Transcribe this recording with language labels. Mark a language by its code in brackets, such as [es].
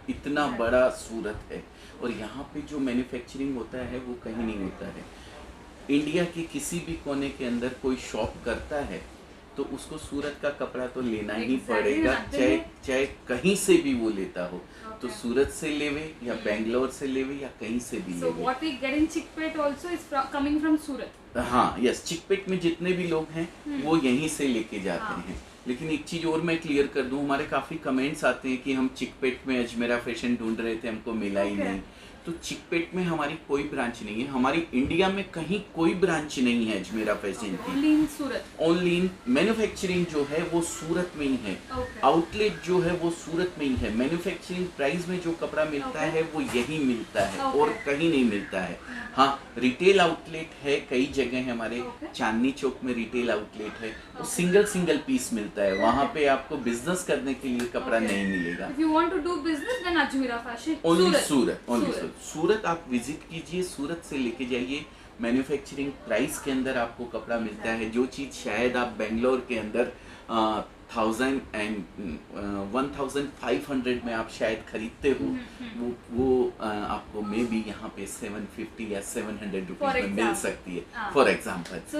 [hi] इतना बड़ा सूरत है और यहाँ पे जो मैन्युफैक्चरिंग होता है वो कहीं नहीं होता है. इंडिया के किसी भी कोने के अंदर कोई शॉप करता है तो उसको सूरत का कपड़ा तो लेना ही पड़ेगा, चाहे कहीं से भी वो लेता हो. तो सूरत से लेवे या बेंगलोर से लेवे या कहीं से भी [en] So [hi] लेवे. [en] what we get in Chickpet also is coming from Surat. [hi] हाँ, यस, चिकपेट में जितने भी लोग हैं वो यहीं से लेके जाते हैं. लेकिन एक चीज़ और मैं क्लियर कर दूं, हमारे काफ़ी कमेंट्स आते हैं कि हम चिकपेट में अजमेरा फैशन ढूंढ रहे थे, हमको मिला ही नहीं. तो चिकपेट में हमारी कोई ब्रांच नहीं है. हमारी इंडिया में कहीं कोई ब्रांच नहीं है अजमेरा फैशन की. [en] Only in Surat. [hi] Only in manufacturing जो है वो सूरत में ही है. आउटलेट जो है वो सूरत में ही है. मैन्युफैक्चरिंग प्राइस में जो कपड़ा मिलता है वो यही मिलता है और कहीं नहीं मिलता है. हाँ, रिटेल आउटलेट है कई जगह है. हमारे चांदनी चौक में रिटेल आउटलेट है, वो सिंगल पीस मिलता है. वहाँ पे आपको बिजनेस करने के लिए कपड़ा नहीं मिलेगा. [en] If you want to do business, then Ajmera Fashion. [hi] Only Surat, only सूरत आप विजिट कीजिए, सूरत से लेके जाइए. मैन्युफैक्चरिंग प्राइस के अंदर आपको कपड़ा मिलता है. जो चीज़ शायद आप बेंगलोर के अंदर 1,500 में आप शायद खरीदते हो, वो आपको मे बी यहाँ पे 750 या 700 रुपीज में मिल सकती है फॉर एग्जाम्पल.